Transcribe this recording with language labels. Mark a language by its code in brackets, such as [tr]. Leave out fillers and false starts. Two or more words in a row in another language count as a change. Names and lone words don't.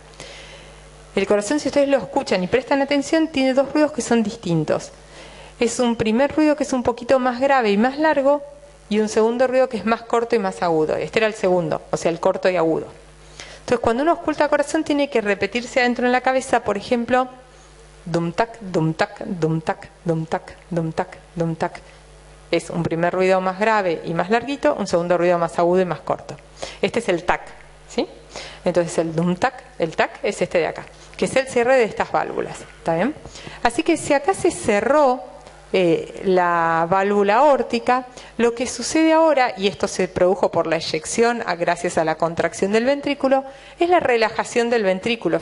[es] El corazón, si ustedes lo escuchan y prestan atención, tiene dos ruidos que son distintos. Es un primer ruido que es un poquito más grave y más largo, y un segundo ruido que es más corto y más agudo. Este era el segundo, o sea, el corto y agudo. Entonces, cuando uno ausculta el corazón, tiene que repetirse adentro en la cabeza, por ejemplo, dum tac, dum tac, dum tac, dum tac, dum tac, dum tac. Es un primer ruido más grave y más larguito, un segundo ruido más agudo y más corto. Este es el tac, ¿sí? Entonces el dum tac, el tac es este de acá, que es el cierre de estas válvulas, ¿está bien? Así que si acá se cerró la válvula aórtica, lo que sucede ahora, y esto se produjo por la eyección gracias a la contracción del ventrículo, es la relajación del ventrículo.